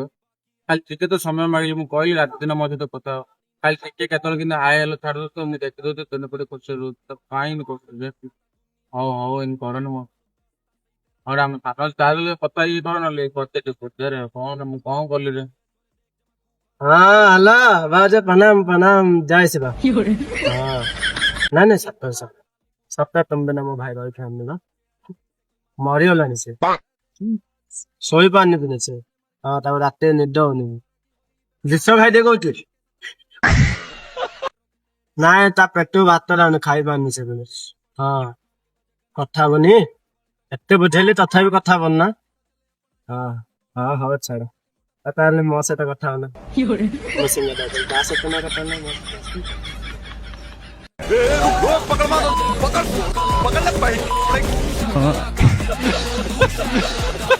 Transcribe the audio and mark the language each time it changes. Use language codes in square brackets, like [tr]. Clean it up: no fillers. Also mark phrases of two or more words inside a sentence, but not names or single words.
[or] ଖାଲି ଟିକେ ତ ସମୟ ମାଗିଲି, ମୁଁ କହିଲି ରାତି ଦିନ ମୋ ସହିତ କଥା ହବ। ଖାଲି ଟିକେ କେତେବେଳେ କିନ୍ତୁ ହାଇ ହେଲେ ଛାଡି ଦଉଛ, ମୁଁ ଦେଖି ଦଉଛି ତେନେ ପଟେ ଖୁସି ରହୁଛି ତ କାହିଁ ଏମିତି କରୁଛୁ ଯେ? ହଉ ହଉ ଏମିତି କରନି ମୋ। ହଉ ଆମେ ସାଙ୍ଗ ଚାଲିଲେ କଥା ହେଇକି କଣ ନହେଲେ କରିତେ ଟିକେ ବୁଝରେ କଣ ମୁଁ କଣ କଲି ରେ? [hi] हाँ हेलो बाबा प्रणाम प्रणाम जय शिवा हाँ [or] ନାଇଁ ନାଇଁ ସତ ତମ ବିନା ମୋ ଭାଇ ରହିଥାନ୍ତି ନା ମରିଗଲାଣି ସେ ଶୋଇପାରୁନି ଦିନେ ସେ ହଁ ତାକୁ ରାତିରେ ନିଦ ହଉନି ବିଷ ଖାଇ ଟିକେ କହୁଛୁ ନାଇଁ ତା ପେଟକୁ ଭାତ ଯାଉନି ଖାଇପାରୁନି ସେ ଦିନେ ହଁ କଥା ହବନି ଏତେ ବୁଝେଇଲି ତଥାପି କଥା ହବନି ନା ହଁ ହଁ ହଉ ଛାଡ ଆଉ ତାହେଲେ ମୋ ସହିତ କଥା ହଉନା ମୋ ସିଙ୍ଗା ତା ସହିତ ନା କଥା ହଉନା ମୋ ସହିତ [hi] पकड़ ले भाई